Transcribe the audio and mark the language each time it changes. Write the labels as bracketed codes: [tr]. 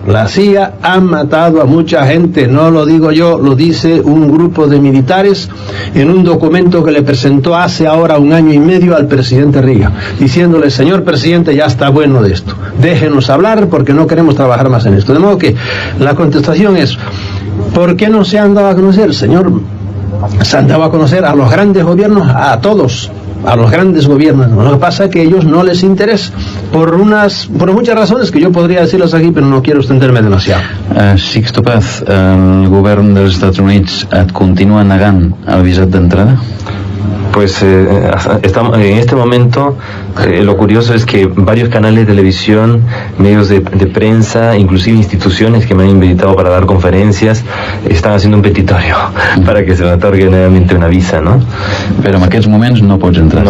[es] La CIA ha matado a mucha gente, no lo digo yo, lo dice un grupo de militares en un documento que le presentó hace ahora 1 año y medio al presidente Reagan, diciéndole: señor presidente, ya está bueno de esto, déjenos hablar porque no queremos trabajar más en esto. De modo que la contestación es: ¿por qué no se han dado a conocer, señor? Se han dado a conocer a los grandes gobiernos, a todos, a los grandes gobiernos. Lo que pasa es que a ellos no les interesa, por muchas razones que yo podría decirlas aquí, pero no quiero extenderme demasiado. [ca] Sixto Paz, el govern dels Estats Units et continua negant el visat d'entrada? [es] Pues en este momento lo curioso es que varios canales de televisión, medios de prensa, inclusive instituciones que me han invitado para dar conferencias, están haciendo un petitorio para que se me otorgue nuevamente una visa, ¿no? Pero en aquellos momentos no puedes entrar.